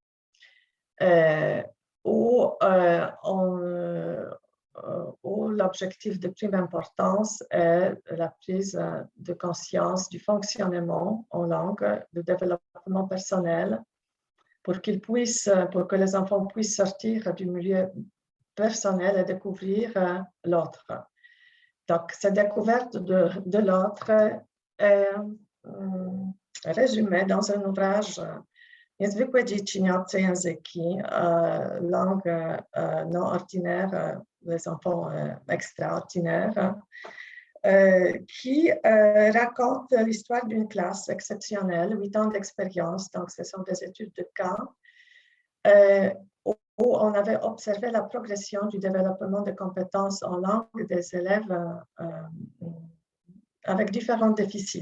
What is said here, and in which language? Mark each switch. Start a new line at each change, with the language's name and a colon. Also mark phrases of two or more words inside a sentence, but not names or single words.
French: où l'objectif de prime importance est la prise de conscience du fonctionnement en langue, de développement personnel, pour que les enfants puissent sortir du milieu personnel et découvrir l'autre. Donc, cette découverte de l'autre est résumée dans un ouvrage Niezwykłe dziecięce języki, langue non ordinaire, les enfants extraordinaires, qui raconte l'histoire d'une classe exceptionnelle, 8 ans d'expérience, donc ce sont des études de cas, où on avait observé la progression du développement de compétences en langue des élèves avec différents déficits.